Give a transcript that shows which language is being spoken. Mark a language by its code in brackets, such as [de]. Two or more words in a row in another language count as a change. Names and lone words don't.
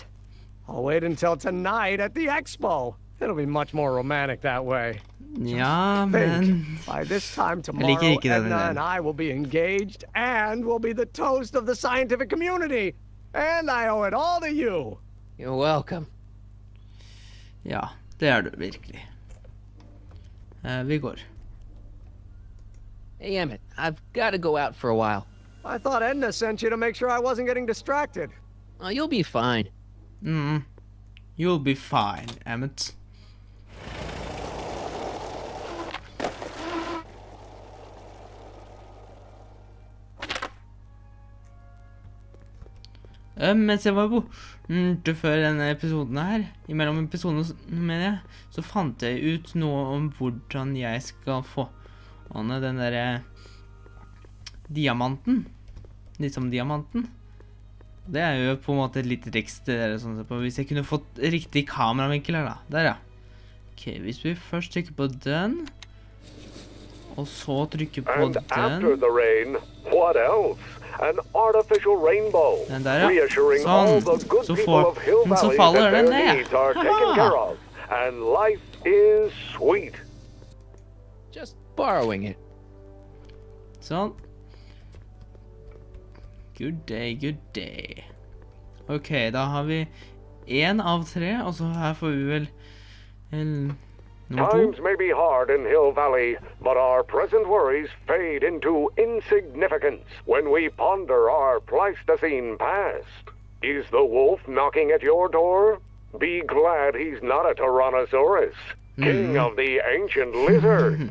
[en] I'll wait until tonight at the expo. It'll be much more romantic that way. [no] Ja, men... [en] By this time tomorrow, Edna and I will be engaged and will be the toast of the scientific community. And I owe it all to you. You're welcome. [no] Ja, det du virkelig. Vi går. [en] Hey, Emmett, I've got to go out for a while. I thought Edna sent you to make sure I wasn't getting distracted. Oh, you'll be fine. You'll be fine, Emmett. [no] Mens jeg var borte før denne episoden her, imellom episodene, mener jeg, så fant jeg ut noe om hvordan jeg skal få den der diamanten. Liksom diamanten. Det jo på en måte et lite triks til dere, sånn på. Hvis jeg kunne fått riktig kameravinkel her da. Der ja. Ok, hvis vi først trykker på den, og så trykker på den. [en] And after the rain, what else? an artificial rainbow, [no] Den der, ja. [en] reassuring all the good [no] Så [en] people of Hill Valley [no] faller [en] that [no] den [en] their [no] ned. [en] needs are taken care of, and life is sweet. Just borrowing it. Sånn. Good day, good day. [no] Ok, da har vi 1 av 3, og så her får vi vel nummer 2. [en] Times may be hard in Hill Valley, but our present worries fade into insignificance when we ponder our Pleistocene past. Is the wolf knocking at your door? Be glad he's not a Tyrannosaurus, king of the ancient lizards.